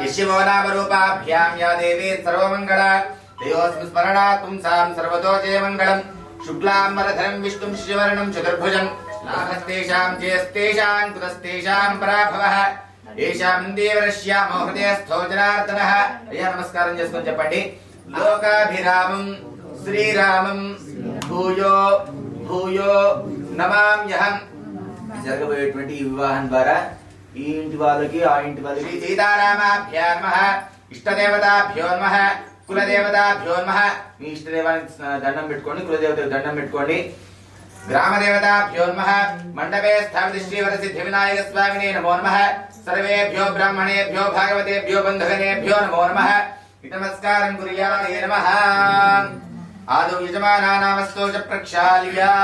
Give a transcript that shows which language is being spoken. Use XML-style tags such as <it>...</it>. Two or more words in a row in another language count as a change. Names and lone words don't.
<sa>यशिवो नामरूपाभ्यां या देवी सर्वमङ्गला तयोस्मि स्मरणात् पुंसां सर्वतो जयमङ्गलम् शुक्लाम्बरधरं विष्णुं श्रीवर्णं चतुर्भुजं लाभस्तेषां जयस्तेषां कुतस्तेषां पराभवः येषां देवरश्यामो हृदयस्थो जनार्दनः</sa> <te>అయ్యా నమస్కారం చేసుకొని చెప్పండి.</te> <sa>లోకాభిరామం శ్రీరామం భూయో భూయో నమామ్యహం.</sa> <te>జరగబోయేటువంటి ఈ వివాహం ద్వారా ఈ ఇంటి వాళ్ళకి ఆ ఇంటి వాళ్ళకి</te> <sa>సీతారామాభ్యో నమః, ఇష్టదేవతాభ్యో నమః, కులదేవతాభ్యో నమః.</sa> <te>మీ ఇష్టదేవానికి దండం పెట్టుకోండి, కులదేవతకు దండం పెట్టుకోండి.</te> <sa>గ్రామదేవతాభ్యో నమః, మండపే స్థాపిత శ్రీవరసిద్ధి వినాయక స్వామినే నమో నమః. సర్వేభ్యో బ్రాహ్మణేభ్యో భాగవతేభ్యో బంధుగణేభ్యో నమో నమః. నమస్కారం కుర్యాతే నమః. आदौ यजमानानामस्तौ च प्रक्षाल्य</sa>